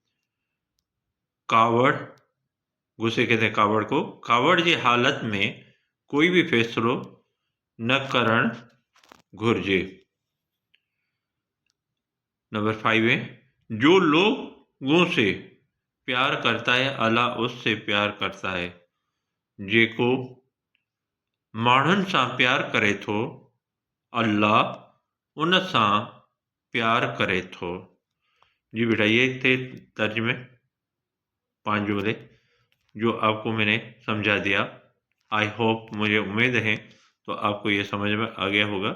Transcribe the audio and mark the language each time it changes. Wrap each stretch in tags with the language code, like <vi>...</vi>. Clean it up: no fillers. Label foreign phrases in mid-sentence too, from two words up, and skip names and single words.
<ur>کاوڑ، غصے کہتے ہیں کاوڑ کو، کاوڑ کی حالت میں کوئی بھی</ur> <sd>فیصلو نہ کرن گھرجے۔</sd> <ur>نمبر 5 ہے، جو لوگوں سے پیار کرتا ہے اللہ اس سے پیار کرتا ہے۔</ur> <sd>جیکو ماण्हुनि सां پیار کرے تو اللہ ان سان پیار کرے تو۔</sd> <ur>جی بیٹا، یہ تھے ترجمے 5 جملے جو آپ کو میں نے سمجھا دیا۔</ur> <en>I hope,</en> <ur>مجھے امید ہے تو آپ کو یہ سمجھ میں آ گیا ہوگا۔</ur>